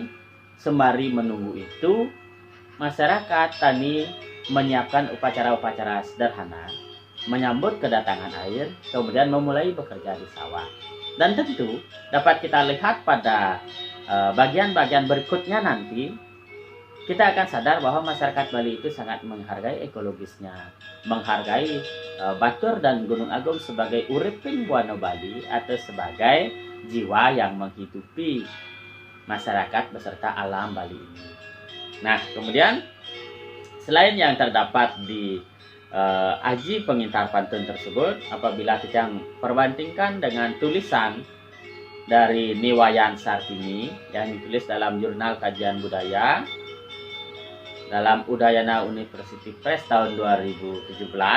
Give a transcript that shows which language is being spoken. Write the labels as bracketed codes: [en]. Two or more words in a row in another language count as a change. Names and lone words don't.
[id] Sembari menunggu itu, masyarakat tani menyiapkan upacara-upacara sederhana menyambut kedatangan air, kemudian memulai bekerja di sawah. Dan tentu dapat kita lihat pada bagian-bagian berikutnya nanti, kita akan sadar bahwa masyarakat Bali itu sangat menghargai ekologisnya, menghargai Batur dan Gunung Agung sebagai [ban] uriping buana Bali [id] atau sebagai jiwa yang menghidupi masyarakat beserta alam Bali ini. Nah, kemudian selain yang terdapat di aji pengintar pantun tersebut, apabila kita perbandingkan dengan tulisan dari Niwayan Sartini yang ditulis dalam Jurnal Kajian Budaya dalam Udayana University Press tahun 2017